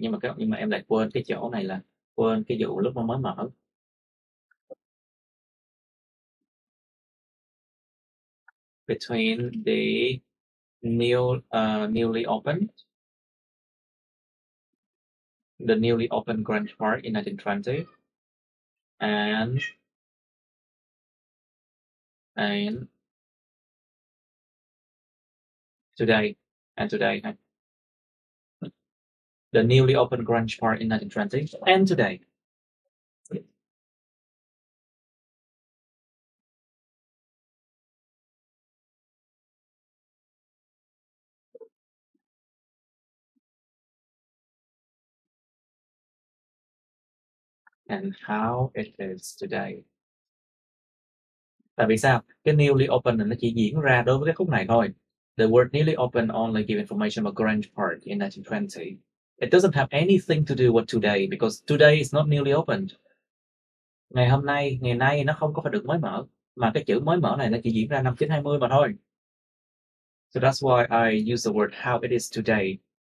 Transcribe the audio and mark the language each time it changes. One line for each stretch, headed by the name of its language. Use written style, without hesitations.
Vietnamese: Nhưng mà em lại quên cái chỗ này, là quên cái vụ lúc mà mới mở.
English: Between the newly opened the newly opened Grange Park in 1920, and today, and today. The newly opened Grange Park in 1920, and today. And how it is today.
Vietnamese: Tại vì sao? Cái newly open này nó chỉ diễn ra đối với cái khúc này thôi.
English: The word newly open only give information about Grange Park in 1920. It doesn't have anything to do with today because today is not newly opened.
Vietnamese: Ngày hôm nay, ngày nay nó không có phải được mới mở, mà cái chữ mới mở này nó chỉ diễn ra năm 1920 mà thôi.
English: So that's why I use the word how it is today.